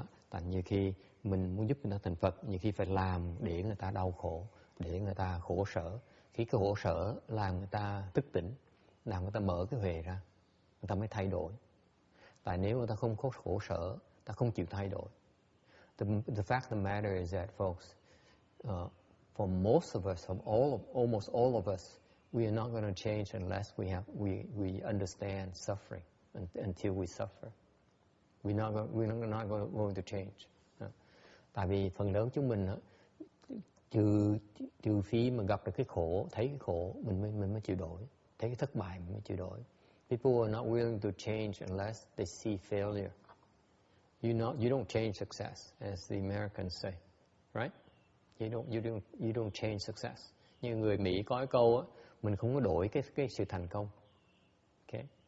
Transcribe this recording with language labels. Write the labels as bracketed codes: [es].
[vi] Thành nhiều khi mình muốn giúp người ta thành Phật, nhiều khi phải làm để người ta đau khổ, để người ta khổ sở. Khi cái khổ sở làm người ta thức tỉnh, làm người ta mở cái huệ ra, người ta mới thay đổi. Tại nếu người ta không có khổ sở, ta không chịu thay đổi. [en] The fact of the matter is that, folks, for most of us, almost all of us, we are not going to change unless we understand suffering until we suffer. We're not going to change. [vi] Tại vì phần lớn chúng mình trừ khi mà gặp được cái khổ, thấy cái khổ, mình mới chịu đổi. Thấy cái thất bại mình mới chịu đổi. [en] People are not willing to change unless they see failure. You don't change success, as the Americans say, right? You don't change success. [vi] Như người Mỹ có cái câu mình không có đổi cái sự thành công. Okay?